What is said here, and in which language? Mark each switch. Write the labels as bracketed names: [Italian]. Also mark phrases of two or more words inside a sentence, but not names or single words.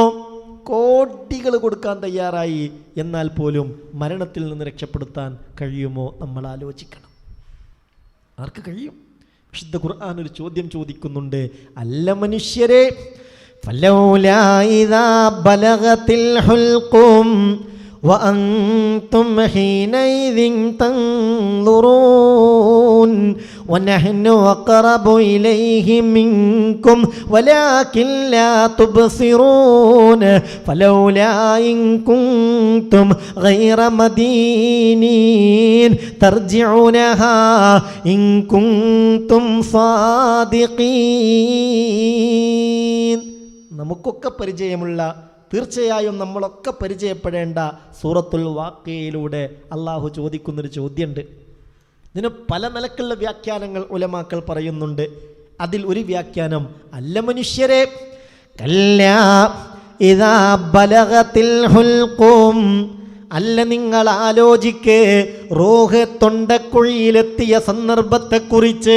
[Malayalam] കോടികൾ കൊടുക്കാൻ തയ്യാറായി, എന്നാൽ പോലും മരണത്തിൽ നിന്ന് രക്ഷപ്പെടുത്താൻ കഴിയുമോ? നമ്മൾ ആലോചിക്കണം. ആർക്ക് കഴിയും? വിശുദ്ധ ഖുർആൻ ഒരു ചോദ്യം ചോദിക്കുന്നുണ്ട്. അല്ല മനുഷ്യരെ, [Arabic] فلولا إذا بلغت الحلقوم وأنتم حينئذ تنظرون ونحن أقرب إليه منكم ولكن لا تبصرون فلولا إن كنتم غير مدينين ترجعونها إن كنتم صادقين. [Malayalam] നമുക്കൊക്കെ പരിചയമുള്ള, തീർച്ചയായും നമ്മളൊക്കെ പരിചയപ്പെടേണ്ട സൂറത്തുൽ വാഖിയയിലൂടെ അള്ളാഹു ചോദിക്കുന്നൊരു ചോദ്യമുണ്ട്. ഇതിന് പല നിലക്കുള്ള വ്യാഖ്യാനങ്ങൾ ഉലമാക്കൾ പറയുന്നുണ്ട്. അതിൽ ഒരു വ്യാഖ്യാനം, അല്ല മനുഷ്യരെ, [Arabic] كلا إذا بلغت الحلقوم, [Malayalam] അല്ല നിങ്ങൾ ആലോചിക്ക് റൂഹ് തൊണ്ടക്കുഴിയിലെത്തിയ സന്ദർഭത്തെക്കുറിച്ച്.